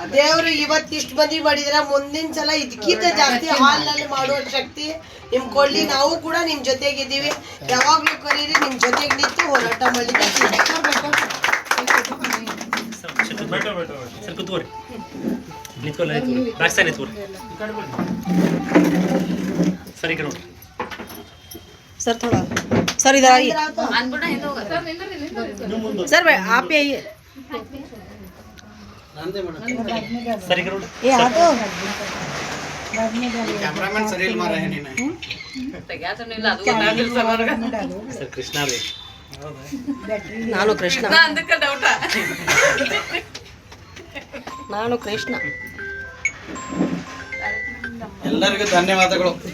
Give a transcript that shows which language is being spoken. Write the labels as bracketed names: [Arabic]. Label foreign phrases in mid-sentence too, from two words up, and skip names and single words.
[Kannada] ದೇವ್ರು ಇವತ್ತು ಇಷ್ಟು ಮಂದಿ ಮಾಡಿದ್ರೆ ಮುಂದಿನ ಸಲ ಇದಕ್ಕಿಂತ ಜಾಸ್ತಿ ಹಾಲ್ನಲ್ಲಿ ಮಾಡುವ ಶಕ್ತಿ ನಿಮ್ ಕೊಡ್ಲಿ. ನಾವು ಕೂಡ ನಿಮ್ ಜೊತೆಗಿದ್ದೀವಿ. ಯಾವಾಗ್ಲೂ ಕರೀರಿ, ನಿಮ್ ಜೊತೆಗೆ ನಿಂತು ಹೋರಾಟ ಮಾಡಲಿಕ್ಕೆ ಸರ್ ಕೂತ್ಕೋರಿ, ನಿಂತ್ಕೊಳ್ಳಿ, [English] back side [Kannada] ನಿಂತ್ಕೋರಿ. ಸರಿ ಕಡೆ ನೋಡ್ರಿ [Hindi] सर थोड़ा सर इधर आइए सर आप ही आइए [Kannada] ಸರಿ ಕಡೆ ನೋಡ್ರಿ. [Hindi] ये आ तो [Kannada] ಕ್ಯಾಮ್ರಾಮನ್ ಸರಿ ಇಲ್ಲ ಮಾರ ಏನಿನ ಸರ್ ಕೃಷ್ಣ ರೀ. ನಾನು ಕೃಷ್ಣ ನಾನು ಕೃಷ್ಣ. ಎಲ್ಲರಿಗೂ ಧನ್ಯವಾದಗಳು.